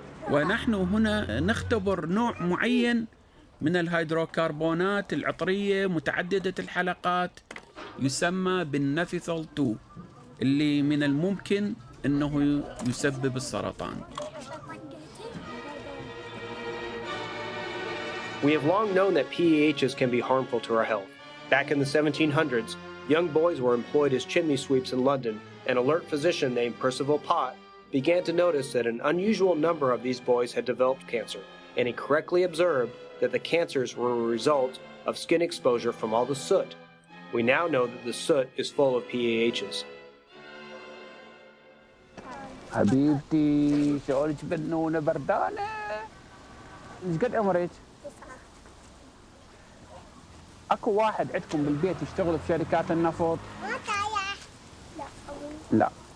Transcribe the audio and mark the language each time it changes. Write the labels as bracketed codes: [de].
[ar] ونحن هنا نختبر نوع معين من الهيدروكربونات العطرية متعددة الحلقات يسمى بالنافيثول 2 اللي من الممكن أنه يسبب السرطان. [en] We have long known that PEHs can be harmful to our health. Back in the 1700s, young boys were employed as chimney sweeps in London. An alert physician named Percival Pott began to notice that an unusual number of these boys had developed cancer, and he correctly observed that the cancers were a result of skin exposure from all the soot. We now know that the soot is full of PAHs. [ar] حبيبتي شعورك بنونة بردانة. ايش قد عمرك؟ اكو واحد عندكم بالبيت يشتغل في شركات النفط؟ لا.